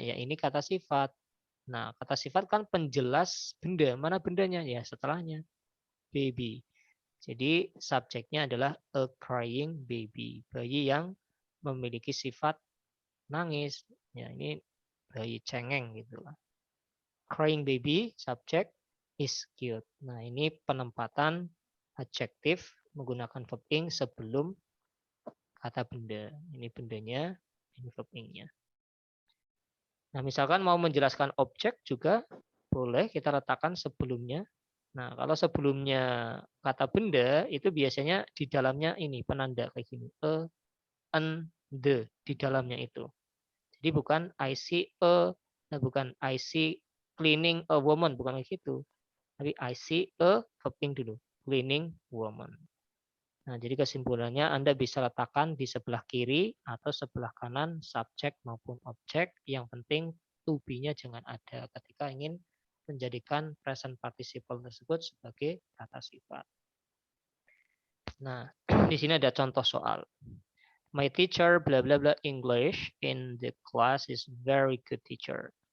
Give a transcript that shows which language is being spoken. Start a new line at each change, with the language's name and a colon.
Indonesian: Ya, ini kata sifat. Nah, kata sifat kan penjelas benda. Mana bendanya? Ya, setelahnya. Baby. Jadi subjeknya adalah
English: a crying baby,
Indonesian: bayi yang memiliki sifat nangis. Ya, ini bayi cengeng gitu lah.
English: Crying baby, subjek is cute.
Indonesian: Nah, ini penempatan adjektif menggunakan verb ing sebelum kata benda. Ini bendanya, ini verb ing-nya. Nah, misalkan mau menjelaskan objek juga boleh kita letakkan sebelumnya. Nah, kalau sebelumnya kata benda itu biasanya di dalamnya ini penanda kayak gini. An, the di dalamnya itu. Jadi bukan I see bukan
English: I see cleaning a woman,
Indonesian: bukan kayak gitu. Tapi
English: I see a
Indonesian: verb ing dulu,
English: cleaning woman.
Indonesian: Nah, jadi kesimpulannya Anda bisa letakkan di sebelah kiri atau sebelah kanan subjek maupun objek. Yang penting to be-nya jangan ada ketika ingin menjadikan present participle tersebut sebagai kata sifat. Nah, di sini ada contoh soal.
English: My teacher bla bla bla English in the class is very good teacher.